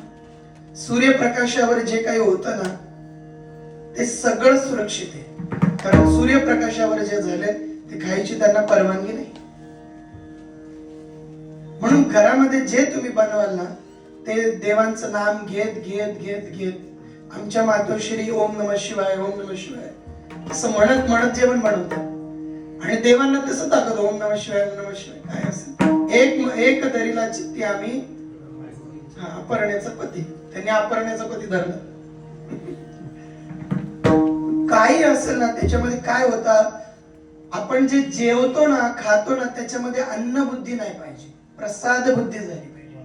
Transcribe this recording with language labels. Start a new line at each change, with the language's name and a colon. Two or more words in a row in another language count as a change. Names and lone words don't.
Marathi: सूर्यप्रकाशावर जे काही होतं ना ते सगळं सुरक्षित आहे, कारण सूर्यप्रकाशावर जे झाले ते खायची त्यांना परवानगी नाही. म्हणून घरामध्ये जे तुम्ही बनवाल ना ते देवांचं नाम घेत घेत घेत घेत आमच्या मातोश्री
Sanskrit: ओम नमः शिवाय, ओम नमः शिवाय
Marathi: असं म्हणत म्हणत जेवण बनवतात आणि देवांना तसं दाखवतो
Sanskrit: ओम नमः शिवाय, ओम नमः शिवाय.
Marathi: काय असेल एक दरीला चित्ती आम्ही अपरण्याचा पती, त्यांनी अपरण्याचा पती धरला. काही असेल ना त्याच्यामध्ये काय होतं, आपण जे जेवतो ना खातो ना त्याच्यामध्ये अन्न बुद्धी नाही पाहिजे, प्रसाद बुद्धी झाली पाहिजे.